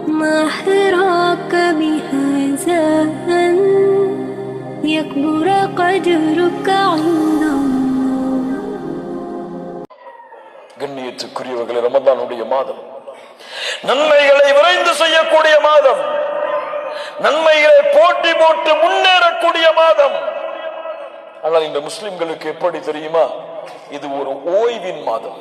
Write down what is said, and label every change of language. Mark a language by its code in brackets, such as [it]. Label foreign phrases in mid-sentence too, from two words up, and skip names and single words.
[ar] ما حراك بهذا أن يكبر قدرك عند الله. [ta] கண்ணியத்துக்குரியவர்களே, ரமதானுடைய மாதம் நன்மைகளை விரைந்து செய்யக்கூடிய மாதம், நன்மைகளை போட்டி போட்டு முன்னேறக்கூடிய மாதம். ஆனால் இந்த முஸ்லிம்களுக்கு எப்படி தெரியுமா? இது ஒரு ஓய்வின் மாதம்.